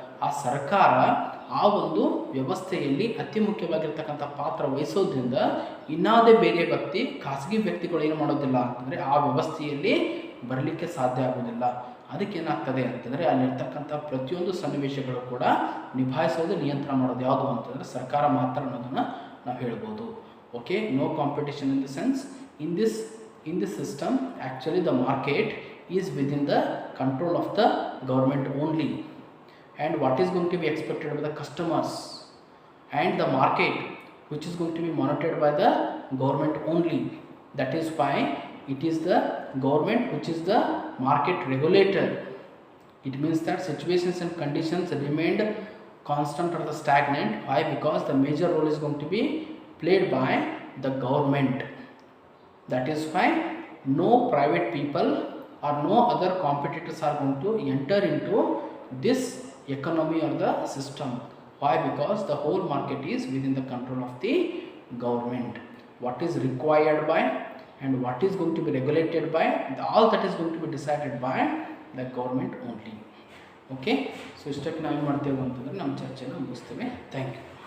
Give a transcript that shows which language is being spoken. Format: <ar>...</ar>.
<kn>ಆ ಸರ್ಕಾರ ಆ ಒಂದು ವ್ಯವಸ್ಥೆಯಲ್ಲಿ ಅತಿ ಮುಖ್ಯವಾಗಿರ್ತಕ್ಕಂಥ ಪಾತ್ರ ವಹಿಸೋದ್ರಿಂದ ಇನ್ನಾದೇ ಬೇರೆ ವ್ಯಕ್ತಿ, ಖಾಸಗಿ ವ್ಯಕ್ತಿಗಳು ಏನು ಮಾಡೋದಿಲ್ಲ ಅಂತಂದರೆ ಆ ವ್ಯವಸ್ಥೆಯಲ್ಲಿ ಬರಲಿಕ್ಕೆ ಸಾಧ್ಯ ಆಗೋದಿಲ್ಲ. ಅದಕ್ಕೇನಾಗ್ತದೆ ಅಂತಂದರೆ ಅಲ್ಲಿರ್ತಕ್ಕಂಥ ಪ್ರತಿಯೊಂದು ಸನ್ನಿವೇಶಗಳು ಕೂಡ ನಿಭಾಯಿಸೋದು, ನಿಯಂತ್ರಣ ಮಾಡೋದು ಯಾವುದು ಅಂತಂದರೆ ಸರ್ಕಾರ ಮಾತ್ರ ಅನ್ನೋದನ್ನು ನಾವು ಹೇಳ್ಬೋದು.</kn> <en>Okay, no competition in the sense in this system actually the market is within the control of the government only, and what is going to be expected by the customers and the market which is going to be monitored by the government only. That is why it is the government which is the market regulator. It means that situations and conditions remained constant or the stagnant. Why? Because the major role is going to be played by the government. That is why no private people or no other competitors are going to enter into this economy or the system. Why? Because the whole market is within the control of the government. What is required by and what is going to be regulated by, all that is going to be decided by the government only. Okay, so</en> <kn>ಇಷ್ಟಕ್ಕೆ ನಾವು ಏನು ಮಾಡ್ತೇವೆ ಅಂತಂದರೆ ನಮ್ಮ ಚರ್ಚೆನ ಮುಗಿಸ್ತೇವೆ.</kn> <en>Thank you.</en>